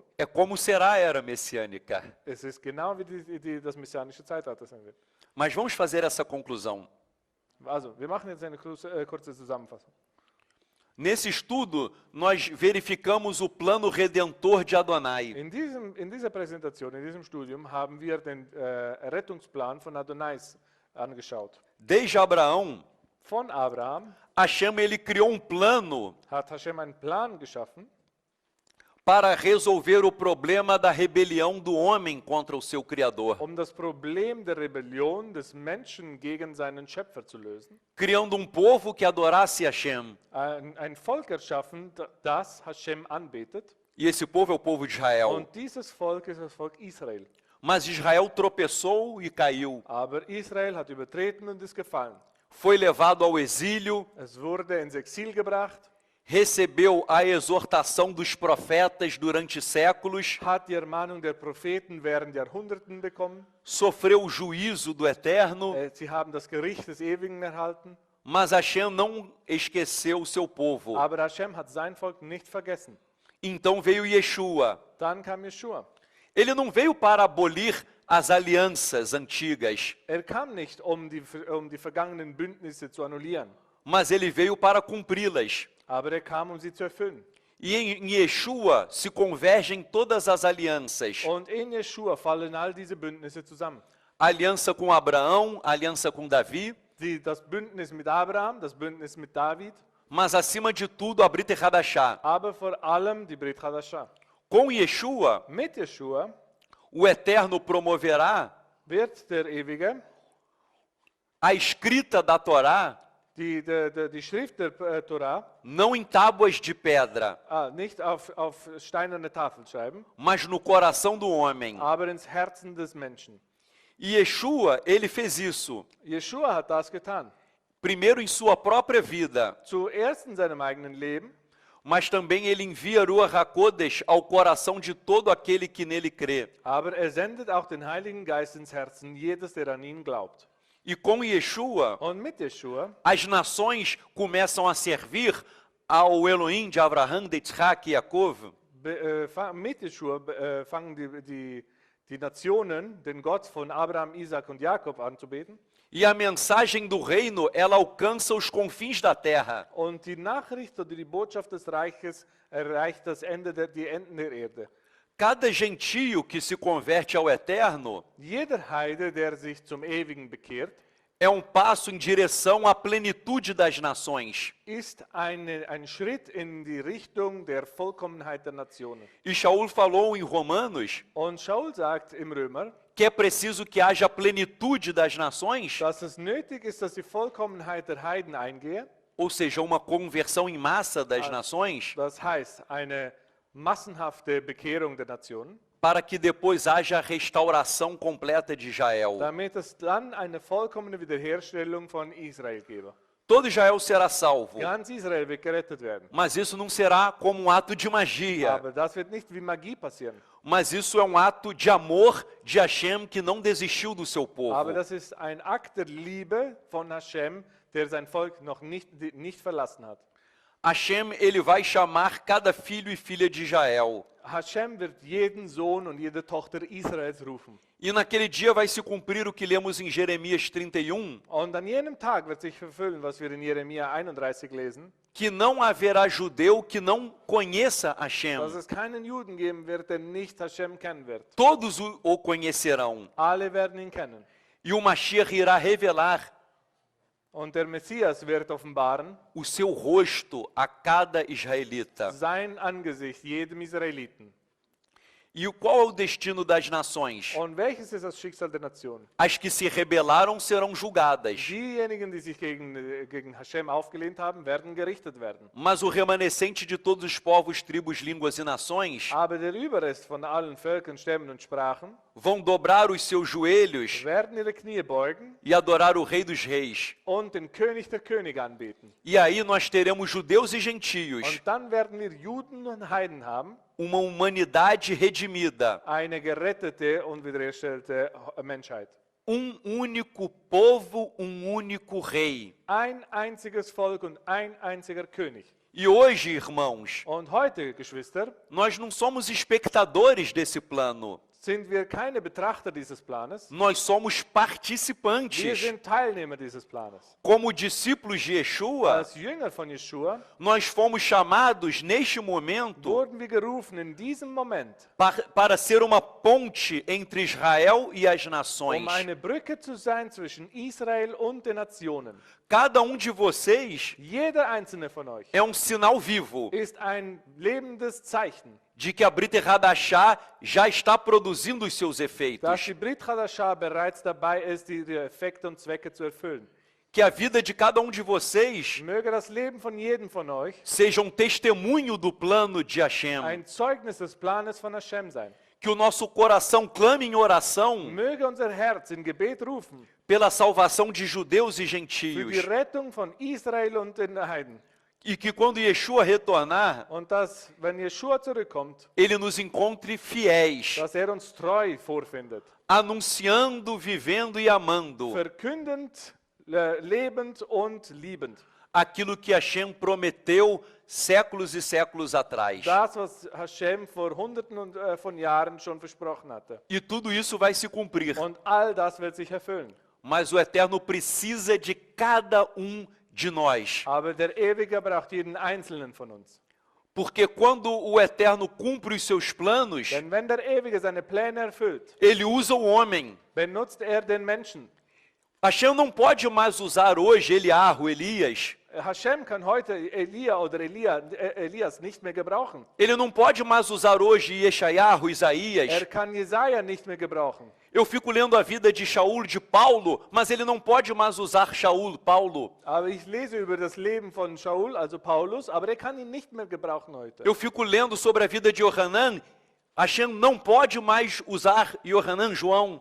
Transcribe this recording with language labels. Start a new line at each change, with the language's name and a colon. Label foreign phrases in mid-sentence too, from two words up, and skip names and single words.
Portuguese: é como será a era messiânica.
German: Es ist genau wie das messianische Zeitalter sein wird.
Portuguese: Mas vamos fazer essa conclusão.
German: Also, wir machen jetzt eine kurze Zusammenfassung.
Portuguese: Nesse estudo, nós verificamos o plano redentor de Adonai.
German: In dieser Präsentation, in diesem Studium, haben wir den Rettungsplan von Adonais angeschaut.
Portuguese: Desde Abraão,
German: Von Abraham
Portuguese: Hashem ele criou um plano
German: hat Hashem einen Plan geschaffen,
Portuguese: para resolver o problema da rebelião do homem contra o seu Criador,
German: das Problem der Rebellion des Menschen gegen seinen Schöpfer zu lösen.
Portuguese: criando um povo que adorasse Hashem.
German: Ein Volk erschaffen, das Hashem anbetet.
Portuguese: E esse povo é o povo de Israel.
German: Und dieses Volk ist das Volk Israel.
Portuguese: Mas Israel tropeçou e caiu.
German: Aber Israel hat übertreten und ist gefallen.
Portuguese: Foi levado ao exílio,
German: Es wurde ins Exil gebracht,
Portuguese: recebeu a exortação dos profetas durante séculos,
German: hat die Ermahnung der Propheten während Jahrhunderten bekommen.
Portuguese: sofreu o juízo do Eterno,
German: Sie haben das Gericht des Ewigen erhalten.
Portuguese: mas Hashem não esqueceu o seu povo.
German: Aber Hashem hat sein Volk nicht vergessen.
Portuguese: Então veio Yeshua.
German: Dann kam Jeschua.
Portuguese: Ele não veio para abolir as alianças antigas,
German: Kam nicht, die vergangenen Bündnisse zu annullieren,
Portuguese: mas ele veio para cumpri-las.
German: aber kam, sie zu erfüllen.
Portuguese: E em Yeshua se convergem todas as alianças.
German: Und in Jeschua fallen all diese Bündnisse zusammen.
Portuguese: A aliança com Abraão, a aliança com Davi,
German: Das Bündnis mit Abraham, das Bündnis mit David,
Portuguese: mas acima de tudo a
Hebrew: ברית חדשה.
German: aber vor allem die
Hebrew: ברית חדשה.
Portuguese: Com Yeshua,
German: Mit Yeshua
Portuguese: o Eterno promoverá
German: wird der Ewige
Portuguese: a escrita da Torá
German: die Schrift der Torah
Portuguese: não em tábuas de pedra,
German: nicht auf steinerne Tafeln schreiben,
Portuguese: mas no coração do homem.
German: aber ins Herzen des Menschen.
Portuguese: E Yeshua, ele fez isso,
German: Yeshua hat das getan.
Portuguese: primeiro em sua própria vida,
German: Zuerst in seinem eigenen Leben,
Portuguese: mas também ele envia
Hebrew: רוח הקודש
Portuguese: ao coração de todo aquele que nele crê.
German: aber sendet auch den Heiligen Geist ins Herzen jedes, der an ihn glaubt.
Portuguese: E com Yeshua,
German: Und mit Yeshua
Portuguese: as nações começam a servir ao Elohim de Abraham, de Isaac e Jacob,
German: mit Yeshua fangen die Nationen den Gott von Abraham, Isaac und Jakob anzubeten.
Portuguese: e a mensagem do reino, ela alcança os confins da terra.
German: Und die Nachricht oder die Botschaft des Reiches erreicht die Enden der Erde.
Portuguese: Cada gentio que se converte ao Eterno
German: Jeder Heide, der sich zum Ewigen bekehrt,
Portuguese: é passo em direção à plenitude das nações.
German: ist ein Schritt in die Richtung der Vollkommenheit der Nationen.
Portuguese: E Shaul falou em Romanos
German: Und Shaul sagt im Römer,
Portuguese: que é preciso que haja plenitude das nações,
German: dass es nötig ist, dass die Vollkommenheit der Heiden eingehe.
Portuguese: ou seja, uma conversão em massa das nações,
German: Das heißt, eine massenhafte Bekehrung der Nationen,
Portuguese: para que depois haja a restauração completa de Israel.
German: damit es dann eine vollkommene Wiederherstellung von Israel gebe.
Portuguese: Todo Israel será salvo,
German: Ganz Israel wird gerettet werden.
Portuguese: mas isso não será como um ato de magia,
German: Aber das wird nicht wie Magie passieren.
Portuguese: mas isso é um ato de amor de Hashem que não desistiu do seu povo.
German: Aber das ist ein Akt der Liebe von Hashem, der sein Volk noch nicht verlassen hat.
Portuguese: Hashem, ele vai chamar cada filho e filha de Israel.
German: Hashem wird jeden Sohn und jede Tochter Israels rufen.
Portuguese: E naquele dia vai se cumprir o que lemos em Jeremias 31,
German: Und an jenem Tag wird sich erfüllen, was wir in Jeremia 31 lesen,
Portuguese: que não haverá judeu que não conheça Hashem.
German: dass es keinen Juden geben wird, der nicht Hashem kennen wird.
Portuguese: Todos o conhecerão.
German: Alle werden ihn kennen.
Portuguese: E o Mashiach irá revelar
German: Und der Messias wird offenbaren
Portuguese: o seu rosto a cada israelita.
German: sein Angesicht jedem Israeliten.
Portuguese: E qual é o destino das nações?
German: Und welches ist das Schicksal der Nation?
Portuguese: As que se rebelaram serão julgadas,
German: Diejenigen, die sich gegen Hashem aufgelehnt haben, werden gerichtet werden.
Portuguese: mas o remanescente de todos os povos, tribos, línguas e nações
German: Aber der Überrest von allen Völkern, Stämmen und Sprachen
Portuguese: vão dobrar os seus joelhos
German: werden ihre Knie beugen
Portuguese: e adorar o Rei dos Reis.
German: und den König der Könige anbeten.
Portuguese: E aí nós teremos judeus e gentios,
German: Und dann werden wir Juden und Heiden haben,
Portuguese: uma humanidade redimida,
German: eine gerettete und wiederhergestellte Menschheit.
Portuguese: único povo, único rei.
German: Ein einziges Volk und ein einziger König.
Portuguese: E hoje, irmãos,
German: Und heute, Geschwister,
Portuguese: nós não somos espectadores desse plano,
German: sind wir keine Betrachter dieses Planes.
Portuguese: nós somos
German: Wir
Portuguese: participantes.
German: sind Teilnehmer dieses Planes.
Portuguese: Como discípulos de Yeshua,
German: Als Jünger von Yeshua
Portuguese: nós fomos chamados neste momento
German: wurden wir gerufen, in diesem Moment,
Portuguese: para ser uma ponte entre Israel e as nações.
German: eine Brücke zu sein zwischen Israel und den Nationen.
Portuguese: Cada de vocês
German: Jeder einzelne von euch
Portuguese: é sinal vivo
German: ist ein lebendes Zeichen,
Portuguese: de que a
Hebrew: ברית חדשה
Portuguese: já está produzindo os seus
German: dass
Portuguese: efeitos,
German: die
Hebrew: ברית חדשה
German: bereits dabei ist, ihre Effekte und Zwecke zu erfüllen.
Portuguese: que a vida de cada de vocês
German: Möge das Leben von jedem von euch
Portuguese: seja testemunho do plano de Hashem,
German: ein Zeugnis des Planes von Hashem sein.
Portuguese: que o nosso coração clame em oração
German: Möge unser Herz in Gebet rufen
Portuguese: pela salvação de judeus e
German: für die
Portuguese: gentios,
German: Rettung von Israel und den Heiden.
Portuguese: e que quando Yeshua retornar,
German: Und dass, wenn Yeshua zurückkommt,
Portuguese: ele nos encontre fiéis,
German: dass uns treu vorfindet.
Portuguese: anunciando, vivendo e amando
German: Verkündend, lebend und liebend.
Portuguese: aquilo que Hashem prometeu séculos e séculos atrás.
German: Das, was Hashem vor Hunderten von Jahren schon versprochen hatte.
Portuguese: E tudo isso vai se cumprir.
German: Und all das wird sich erfüllen.
Portuguese: Mas o Eterno precisa de cada de nós.
German: Aber der Ewige braucht jeden Einzelnen von uns.
Portuguese: Porque quando o Eterno cumpre os seus planos,
German: Denn wenn der Ewige seine Pläne erfüllt,
Portuguese: ele usa o homem.
German: benutzt er den Menschen.
Portuguese: Hashem não pode mais usar hoje Eliarro, Elias,
German: Hashem kann heute Elias nicht mehr gebrauchen.
Portuguese: Ele não pode mais usar hoje Yeshayahu, Isaías.
German: Kann Jesaja nicht mehr gebrauchen.
Portuguese: Eu fico lendo a vida de Shaul, de Paulo, mas ele não pode mais usar Shaul, Paulo.
German: Aber ich lese über das Leben von Shaul, also Paulus, aber kann ihn nicht mehr gebrauchen heute.
Portuguese: Eu fico lendo sobre a vida de Yohanan. Hashem não pode mais usar Yohanan, João.